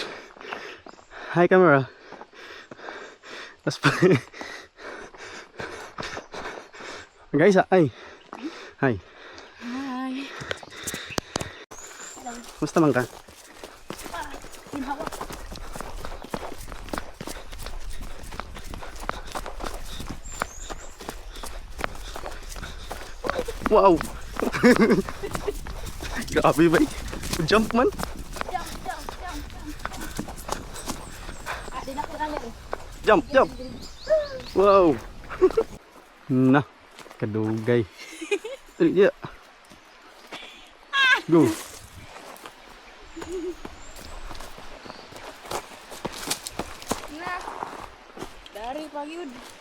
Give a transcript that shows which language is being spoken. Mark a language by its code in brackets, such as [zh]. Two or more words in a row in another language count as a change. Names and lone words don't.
[en] Hi camera. That's guys, hi. Hi. Hi. [ceb] Musta man ka? Wow. Grabe ba? Jump man. [en] Jump, jump. [ceb] Wow. Nah, kadugay. [en] Yeah. Go. Nah. [ceb] Dari pagi ud.